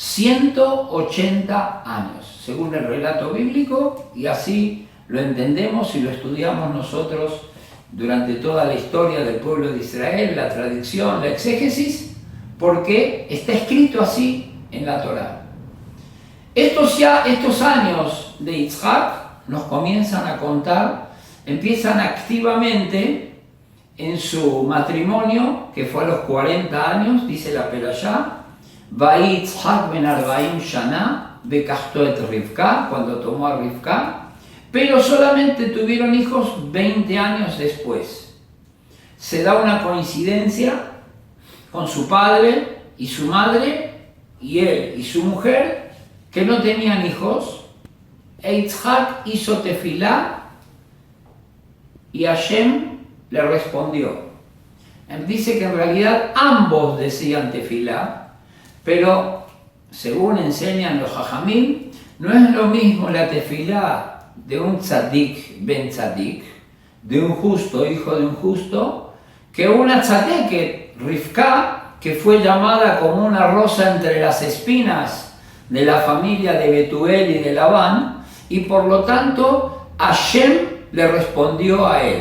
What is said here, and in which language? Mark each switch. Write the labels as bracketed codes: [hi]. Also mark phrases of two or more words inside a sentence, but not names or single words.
[es] 180 años, según el relato bíblico, y así lo entendemos y lo estudiamos nosotros durante toda la historia del pueblo de Israel, la tradición, la exégesis, porque está escrito así en la Torá. Estos años de Yitzhak nos comienzan a contar, empiezan activamente en su matrimonio, que fue a los 40 años, dice la Perashá, [he] ויהי יצחק בן 40 שנה בקחתו את רבקה, [es] cuando tomó a Rivka, pero solamente tuvieron hijos 20 años después. Se da una coincidencia con su padre y su madre, y él y su mujer, que no tenían hijos. Yitzhak hizo tefilá y Hashem le respondió. Él dice que en realidad ambos decían tefilá, pero según enseñan los Jajamim, no es lo mismo la tefilá de un [he] צדיק בן צדיק, [es] de un justo, hijo de un justo, que una tzadeket, Rivka, que fue llamada como una rosa entre las espinas de la familia de Betuel y de Labán, y por lo tanto Hashem le respondió a él.